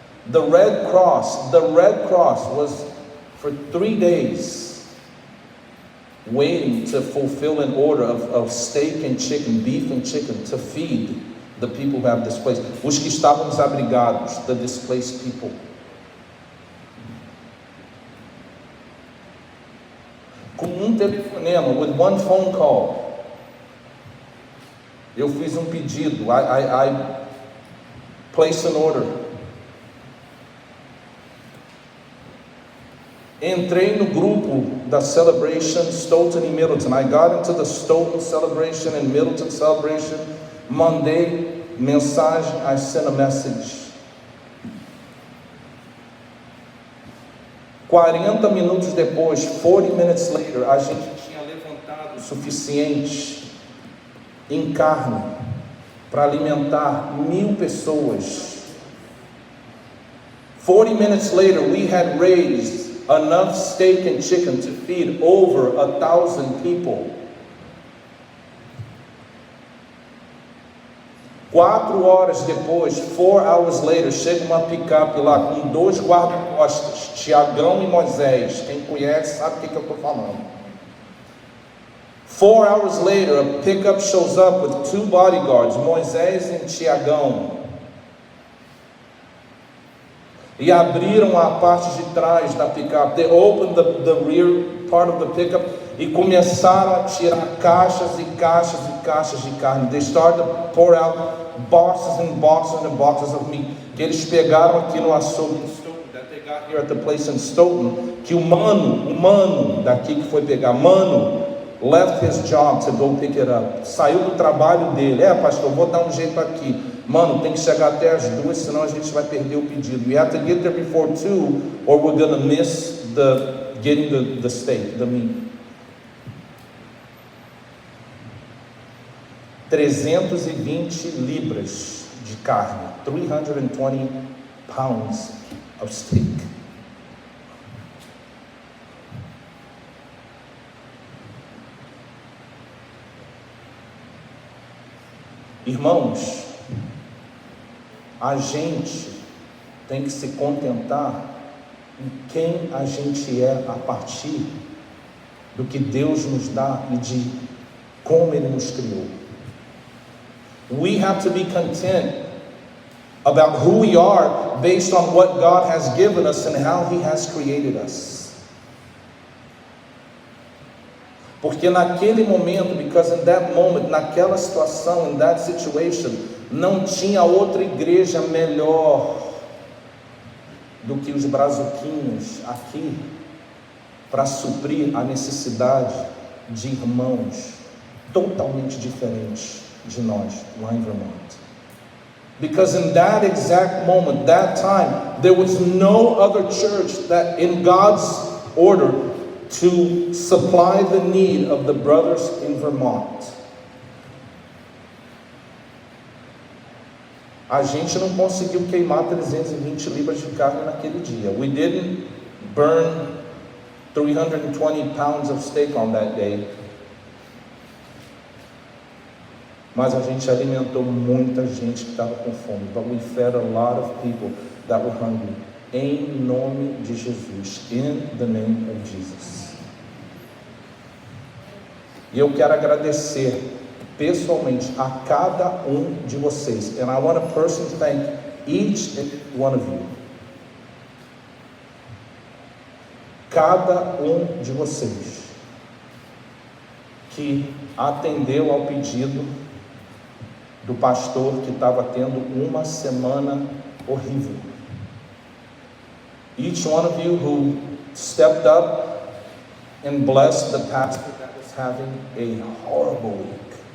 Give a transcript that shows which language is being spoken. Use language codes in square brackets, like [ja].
[en] The Red Cross was for 3 days waiting to fulfill an order of steak and chicken, beef and chicken, to feed the people who have displaced, [pt] os que estavam desabrigados, [en] the displaced people. [pt] Com um telefonema, [en] with one phone call, [pt] eu fiz um pedido, [en] I placed an order. [pt] Entrei no grupo da Celebration, Stoughton e Middleton. [en] I got into the Stoughton Celebration and Middleton Celebration. [pt] Mandei mensagem, [en] I sent a message. [pt] 40 minutos depois, [en] 40 minutes later, [pt] a gente tinha levantado o suficiente em carne para alimentar 1.000 pessoas. [en] 40 minutes later, we had raised enough steak and chicken to feed over 1,000 people. [pt] 4 horas depois, [en] 4 hours later, [pt] chega uma picape lá com 2 guarda-costas, Tiagão e Moisés. Quem conhece sabe o que eu estou falando. [en] 4 hours later, a pickup shows up with 2 bodyguards, Moisés e Tiagão. [pt] E abriram a parte de trás da pickup. [en] They opened the rear part of the pickup. [pt] e começaram a tirar caixas e caixas e caixas de carne. [en] They started to pour out boxes and boxes and boxes of meat. [pt] Que eles pegaram aqui no açougue em Stoughton, [en] that they got here at the place in Stoughton, [pt] que o mano daqui que foi pegar, [en] left his job to go pick it up. [pt] Saiu do trabalho dele. Pastor, vou dar um jeito aqui. Mano, tem que chegar até as 2, senão a gente vai perder o pedido. [en] We have to get there before 2 or we're going to miss getting the steak, the meat. [pt] 320 libras de carne, [en] 320 pounds of steak. [pt] Irmãos, a gente tem que se contentar em quem a gente é a partir do que Deus nos dá e de como Ele nos criou. [en] We have to be content about who we are based on what God has given us and how He has created us. [pt] Porque naquele momento, [en] because in that moment, [pt] naquela situação, [en] in that situation, [pt] não tinha outra igreja melhor do que os brazuquinhos aqui para suprir a necessidade de irmãos totalmente diferentes de nós lá em Vermont. [en] Because in that exact moment, that time, there was no other church that in God's order to supply the need of the brothers in Vermont. [pt] A gente não conseguiu queimar 320 libras de carne naquele dia. [en] We didn't burn 320 pounds of steak on that day. [pt] Mas a gente alimentou muita gente que estava com fome. [en] But we fed a lot of people that were hungry. [pt] Em nome de Jesus. [en] In the name of Jesus. [pt] E eu quero agradecer pessoalmente a cada um de vocês. [en] And I want to personally thank each and one of you. [pt] Cada um de vocês que atendeu ao pedido do pastor que estava tendo uma semana horrível. [en] Each one of you who stepped up and blessed the pastor that was having a horrible week.